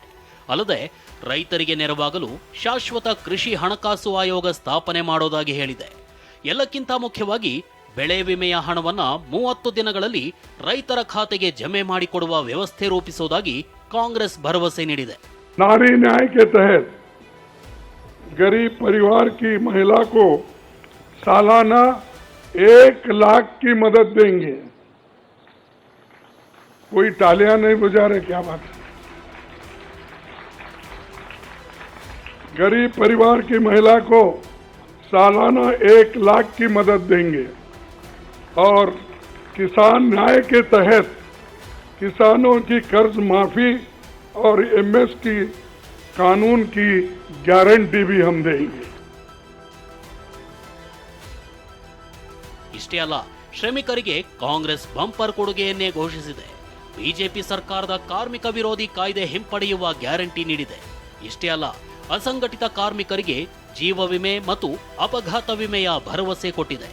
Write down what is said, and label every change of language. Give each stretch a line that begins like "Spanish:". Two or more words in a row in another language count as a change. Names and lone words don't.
Kannada: ಅಲ್ಲದೆ ರೈತರಿಗೆ ನೆರವಾಗಲು ಶಾಶ್ವತ ಕೃಷಿ ಹಣಕಾಸು ಆಯೋಗ ಸ್ಥಾಪನೆ ಮಾಡೋದಾಗಿ ಹೇಳಿದೆ. ಎಲ್ಲಕ್ಕಿಂತ ಮುಖ್ಯವಾಗಿ ಬೆಳೆ ವಿಮೆಯ ಹಣವನ್ನ 30 ದಿನಗಳಲ್ಲಿ ರೈತರ ಖಾತೆಗೆ ಜಮೆ ಮಾಡಿಕೊಡುವ ವ್ಯವಸ್ಥೆ ರೂಪಿಸುವುದಾಗಿ ಕಾಂಗ್ರೆಸ್ ಭರವಸೆ ನೀಡಿದೆ.
Hindi: नारी न्याय के तहत गरीब परिवार की महिला को सालाना 1 लाख की मदद देंगे. कोई तालियां नहीं बजा रहे, क्या बात है. गरीब परिवार की महिला को सालाना 1 लाख की मदद देंगे और किसान न्याय के तहत किसानों की कर्ज माफी और एमएस की कानून की गारंटी भी हम देंगे।
Kannada: ಇಷ್ಟೇ ಅಲ್ಲ, ಶ್ರಮಿಕರಿಗೆ ಕಾಂಗ್ರೆಸ್ ಬಂಪರ್ ಕೊಡುಗೆಯನ್ನೇ ಘೋಷಿಸಿದೆ. ಬಿಜೆಪಿ ಸರ್ಕಾರದ ಕಾರ್ಮಿಕ ವಿರೋಧಿ ಕಾಯ್ದೆ ಹಿಂಪಡೆಯುವ ಗ್ಯಾರಂಟಿ ನೀಡಿದೆ. ಇಷ್ಟೇ ಅಲ್ಲ, ಅಸಂಘಟಿತ ಕಾರ್ಮಿಕರಿಗೆ ಜೀವ ವಿಮೆ ಮತ್ತು ಅಪಘಾತ ವಿಮೆಯ ಭರವಸೆ ಕೊಟ್ಟಿದೆ.